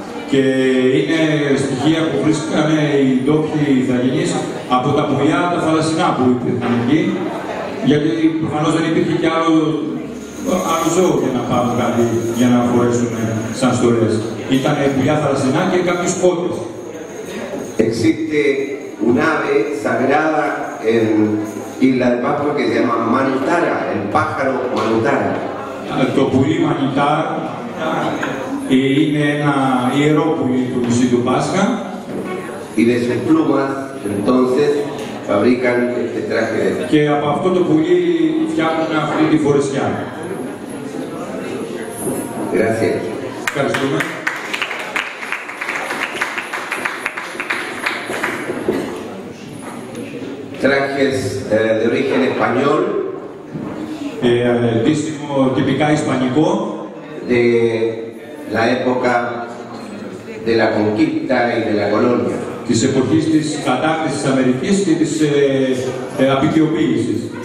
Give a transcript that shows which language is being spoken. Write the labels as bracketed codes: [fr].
[el] και είναι στοιχεία που βρίσκανε οι ντόπιοι ηθαγενείς από τα πουλιά τα θαλασσινά που υπήρχαν εκεί, γιατί προφανώς δεν υπήρχε και άλλο ζώο για να πάρουν κάτι για να φορέσουν σαν στολές. Ήταν πουλιά θαλασσινά και κάποιους πότες. [es] Existe un ave sagrada en Isla de Pascua que se llama Manutara, el pájaro Manutara. [el] Το πουλί Μανιτάρ είναι ένα ιερό πουλί του νησί του Πάσχα. [es] Y de sus plumas, entonces, fabrican este traje de... [el] Και από αυτό το πουλί φτιάχνουν αυτή τη φορεσιά. [es] Gracias. [el] Ευχαριστούμε. [es] Trajes de origen español. [el] Ντύσιμο τυπικά ισπανικό. [es] De la época de la conquista y de la colonia. [el] Της εποχής της κατάκτησης της Αμερικής και της απικιοποίησης.